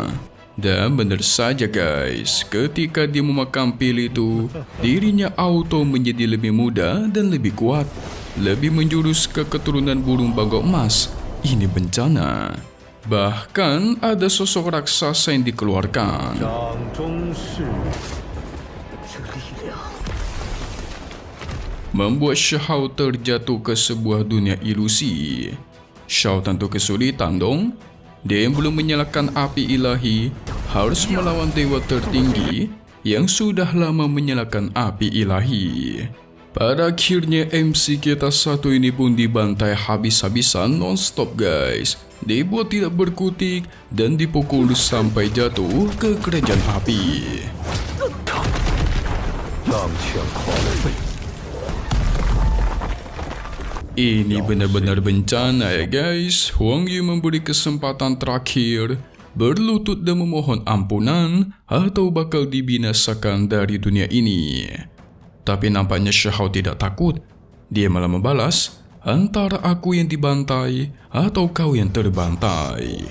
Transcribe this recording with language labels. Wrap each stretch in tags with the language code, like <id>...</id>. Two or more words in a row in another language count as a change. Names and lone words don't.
<id>Dan benar saja guys, ketika dia memakan pil itu, dirinya auto menjadi lebih muda dan lebih kuat. Lebih menjurus ke keturunan burung bangau emas. Ini bencana. Bahkan ada sosok raksasa yang dikeluarkan.</id> <zh>掌中是这力量，</zh> <id>Membuat Shahou terjatuh ke sebuah dunia ilusi. Shahou tentu kesulitan dong. Dia yang belum menyalakan api ilahi harus melawan dewa tertinggi yang sudah lama menyalakan api ilahi. Pada akhirnya MC kita satu ini pun dibantai habis-habisan non-stop guys. Dibuat tidak berkutik dan dipukul sampai jatuh ke kerajaan api.</id> <zh>浪犬狂吠。</zh> <id>Ini benar-benar bencana ya guys. Huang Yi memberi kesempatan terakhir berlutut dan memohon ampunan atau bakal dibinasakan dari dunia ini. Tapi nampaknya Shahao tidak takut. Dia malah membalas, antara aku yang dibantai atau kau yang terbantai.</id>